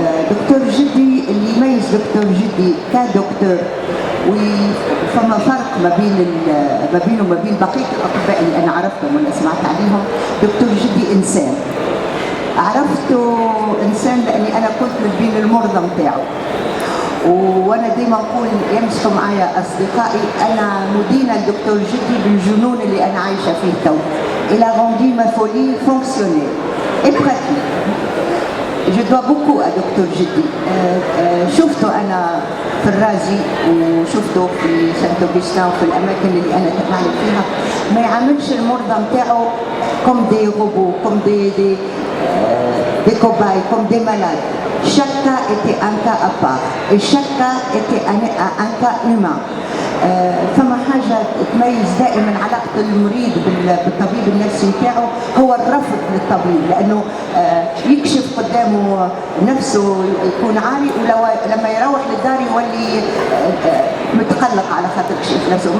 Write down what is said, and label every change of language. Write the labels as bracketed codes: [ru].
[ar] دكتور جدي اللي يميز دكتور جدي كدكتور وفما فرق ما بينه وما بين بقيه الاطباء اللي انا عرفتهم واللي سمعت عليهم. دكتور جدي انسان، عرفته انسان لاني انا كنت من بين المرضى نتاعو، وانا ديما نقول يمسحوا معايا اصدقائي انا مدينه لدكتور جدي بالجنون اللي انا عايشه فيه تو. [fr] Il a rendu ma folie fonctionnelle et pratique. Je dois beaucoup à [ar] دكتور جدي. شفته انا في الرازي وشفته في سانت اوغسطين وفي الاماكن اللي انا نعمل فيها. ما يعاملش المرضى نتاعو [fr] كوم دي روبو، كوم دي كوباي، كوم دي مالاد. Chaque cas était un cas à part et chaque cas était un cas humain. [ar] فما حاجة تميز دائما علاقة المريض بالطبيب النفسي نتاعو هو الرفض للطبيب، لأنه يكشف قدامه نفسه يكون عالي، ولما يروح للدار يولي متقلق على خاطر كشف نفسه.